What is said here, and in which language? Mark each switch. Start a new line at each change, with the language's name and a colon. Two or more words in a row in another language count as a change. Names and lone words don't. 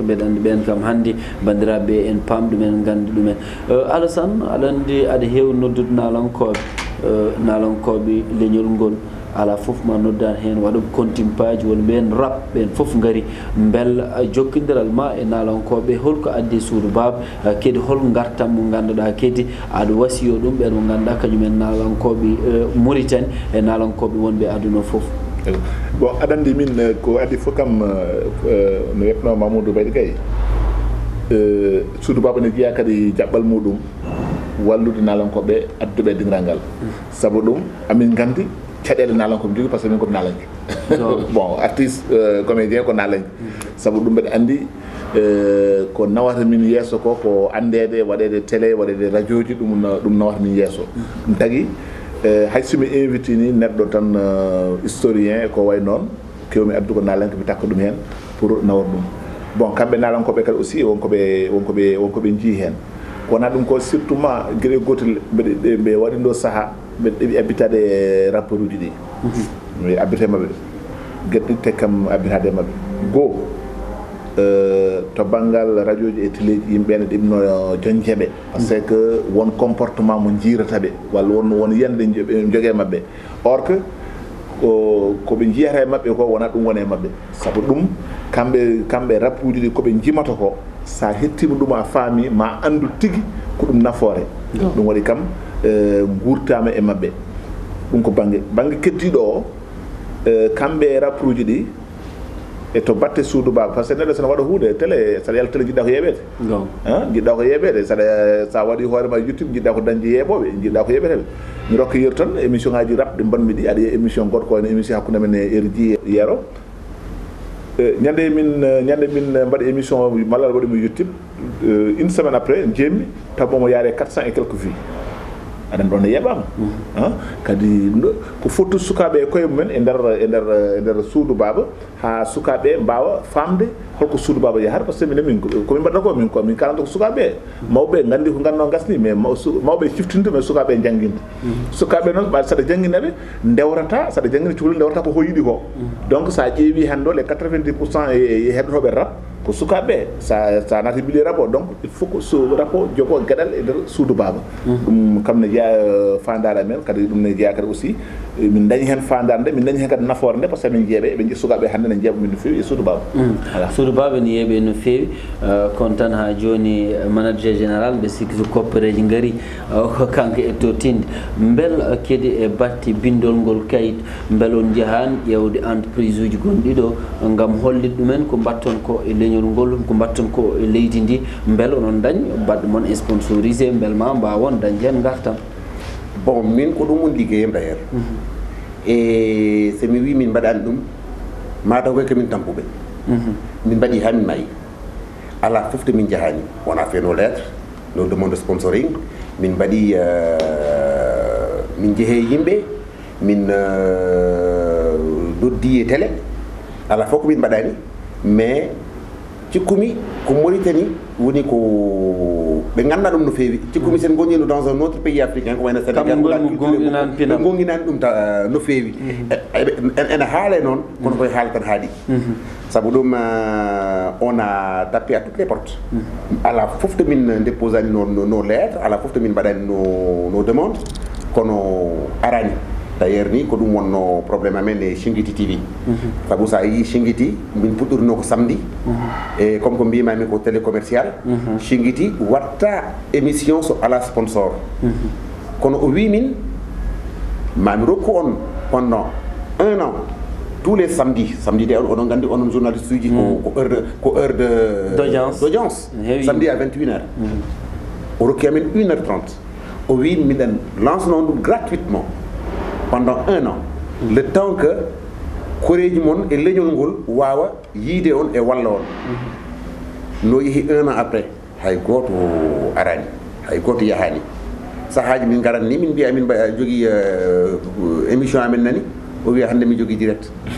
Fula: mbeɗa andi ɓen kam hande bandiraɓe en pamɗumen ganda ɗumen Alassane aɗa andi aɗa heewi noddude nalankoɓe leñol ngol ala fof ma noddan hen waɗa kontimpaji won ɓen rap ɓen fof gari bel jokkodiral ma e nalankoɓe holko addi suudu baba kedi hol gartam mo ganduɗa kedi aɗa wasiyo ɗum ɓen mo ganduɗa kañumen nalankoɓe Mauritanie e nalankoɓe wonɓe aduna fof bon aɗa andi min ko addi fof kam no wiyetno Mamadou Baydy Gaye suudu baba ne jeeya kadi jaɓɓal muɗum wallude nalankoɓe adduɓe dingal ngal saabu ɗum amin gandi caɗele nalankoɓe jogui
French: par ce que
Fula: min koɓe nalanke bon
French: artiste comédien
Fula: ko nalanke saabu ɗum mbeɗa andi ko nawata min yesso ko andede waɗede télé waɗede radio ji ɗum nawata min yesso ɗum tagui hay somi invité ni neɗɗo tan historien ko way noon kewmi addu ko nalanke mi takka ɗum hen pour nawat ɗum bon kamɓe nalankoɓe kadi aussi wonkoɓe jii hen wona ɗum ko surtout ma gueɗe gotel ɓe waɗi ɗo saaha ɓe ɗeɓi abbitade e rapport uji ɗi mi abbite mabɓe gueɗe ɗiɗi kam abbitade mabɓe goho to banggal radio ji e téléji yimɓe ne ɗimno jon jeeɓe
French: par ce que
Fula: won comportement mo jirataɓe walla won yiyande ɓe jogui mabɓe
French: or que
Fula: koɓe jiyata e mabɓe ko wona ɗum wone mabɓe saabu ɗum kamɓe rap uji ɗi koɓe jimata ko sa hettima ɗum a faami ma andu tigui ko ɗum nafoore ɗum waɗi kam gurtama e mabɓe ɗum ko banggue keddiɗo o kamɓe rappuji ɗi e to batte suudu baba
French: par ce que
Fula: neɗɗo sene waɗa hunde télé saɗa yalta télé jiɗɗa ko yeɓede jiɗɗa ko yeɓede sa waɗi hoorema YouTube jiɗɗa ko dañde yeeɓoɓe jiɗɗa ko yeɓeteɓe mi rokka yeru tan émission ngaji rap ɗi mbanmi ɗi aɗa émission goto ko ene émission hakkude men e RJ yeero ñande min mbaɗi émission malal waɗimo YouTube
French: une semaine après
Fula: jeemmi taw mo yaare
French: 400 et quelques vues
Fula: aɗa ɗon ne yeɓama kadi ko fottu sukaɓe e koye mumen e nder suudu baba ha sukaɓe mbawa famde holko suudu baba yahata
French: par ce que
Fula: min komin mbaɗata ko min kalanta ko sukaɓe mawɓe gandi ko ganduno gasni mais mawɓe ciftinde mais sukaɓe jangguinde sukaɓe noon ɓa saɗa jangguinaɓe dewrata saɗa jangguina cukalel dewrata ko hoyiɗi ko donc sa ƴeewi hande
French: les 90%
Fula: e heɗotoɓe rap ko sukaɓe sa nati bili rap o
French: donc il faut que
Fula: so rap o jogo gueɗal e nder suudu baba ɗum kam ne jeeya fandare men kadi ɗum ne jeeya kadi aussi min dañi hen fandare nde min dañi hen kadi nafoore nde
French: par ce que
Fula: min jeeɓe ɓe sukaɓe hande ne jeeɓa min no fewi e suudu baba voilà suudu baba ne yeeɓe no fewi kono tan ha joni
French: manager général
Fula: ɓe sikki so koppareji gaari ko kanko e to tinde bel kedi e batti bindol ngol kayit bel on jahani ƴewde entreprise uji gonɗiɗo gam hollide ɗumen ko mbatton ko e leñol ngol ko mbatton ko e leydi ndi bel onon dañ baɗɗo moon sponsorisé bel ma mbawon dañde hen gartam bon min ko ɗum on liggeyem d'ailleurs e so mi wi min mbaɗani ɗum mataw koy komin tampuɓe min mbaɗi ha min maayi ala fofte min jahani.
French: On a fait nos lettres, nos demandes de sponsoring,
Fula: min badi min jehe yimbe, min doddi e télé, ala fof ko min badani, mais cikkumi ko Mauritanie woni ko ɓe ganda ɗum no feewi. Cikkumi sen gonñino
French: dans un autre pays africain
Fula: ko wayno Sénégal ɓe gonginani ɗum no feewi. ene haale noon kono koye haala tan haaɗi. Sabu ɗum
French: on a tapé à toutes les portes.
Fula: Ala fof to min déposani
French: nos lettres,
Fula: ala fof to min mbaɗani
French: nos demandes
Fula: kono arani. D'ailleurs ni ko ɗum wonno probléme amen e Shingiti TV. Sabu sa yi Shingiti min puɗɗorino ko samedi, e comme ko mbimami ko télé commercial. Shingiti watta émission so ala sponsor. Kono o wi min mami rokku on
French: pendant 1 an tous les samedis de
Fula: oɗon gandi onon journaliste uji ko
French: heure d'audience samedi à 21h.
Fula: O rokki amen 1h30. O wi miɗen lance non ɗum gratuitement
French: pendant 1 an, le temps que
Fula: koreji mon e leñol ngol wawa yiide on e walla on. No yehi 1
French: an après
Fula: hay goto arani, hay goto yahani. Sahaji min garan ni min mbiya min jogui émission amen nani, o wiya hande mi jogui direct.